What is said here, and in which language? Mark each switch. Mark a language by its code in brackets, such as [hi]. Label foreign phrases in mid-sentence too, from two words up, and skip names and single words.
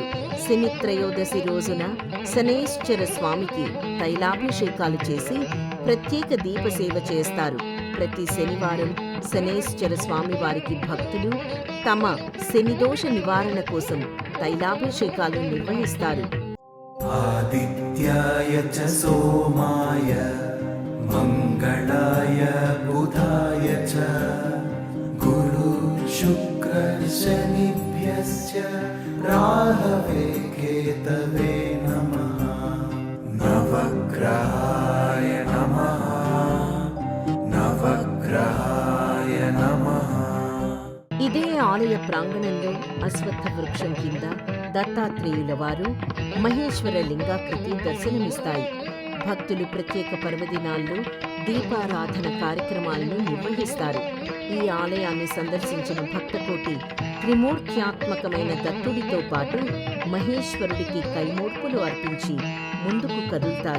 [te] శని త్రయోదశి రోజున శనేశ్వర స్వామికి తైలాభిషేకాలు చేసి ప్రత్యేక దీపసేవ చేస్తారు. ప్రతి శనివారం శనేశ్వర స్వామి వారికి భక్తులు తమ శనిదోష నివారణ కోసం తైలాభిషేకాలు నిర్వహిస్తారు. [sa] आदित्याय च सोमाय मङ्गलाय बुधाय च गुरु शुक्र शनिभ्यश्च राहवे केतवे नमः नवग्रहाय नमः नवग्रहाय नमः. [te] ఇదే ఆలయ ప్రాంగణంలో అశ్వత్థ వృక్షం కింద దత్తాత్రేయుల వారు మహేశ్వర లింగాకృతి దర్శనమిస్తాయి. భక్తులు ప్రత్యేక పర్వదినాల్లో దీపారాధన కార్యక్రమాలను నిర్వహిస్తారు. ఈ ఆలయాన్ని సందర్శించిన భక్తకోటి త్రిమూర్త్యాత్మకమైన దత్తుడితో పాటు మహేశ్వరుడికి కైమూర్పులు అర్పించి ముందుకు కదులుతారు.